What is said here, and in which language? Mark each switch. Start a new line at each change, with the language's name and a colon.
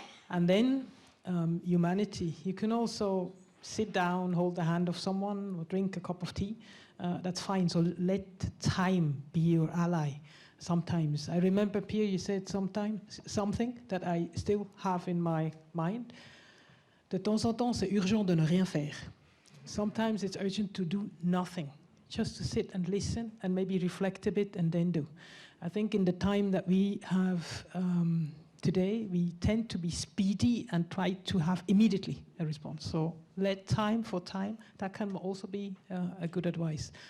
English: And then humanity. You can also sit down, hold the hand of someone, or drink a cup of tea. That's fine. So let time be your ally. Sometimes. I remember, Pierre, you said something that I still have in my mind.
French: De temps en temps, c'est urgent de ne rien faire.
English: Sometimes it's urgent to do nothing. Just to sit and listen and maybe reflect a bit and then do. I think in the time that we have today, we tend to be speedy and try to have immediately a response. So let time for time. That can also be a good advice.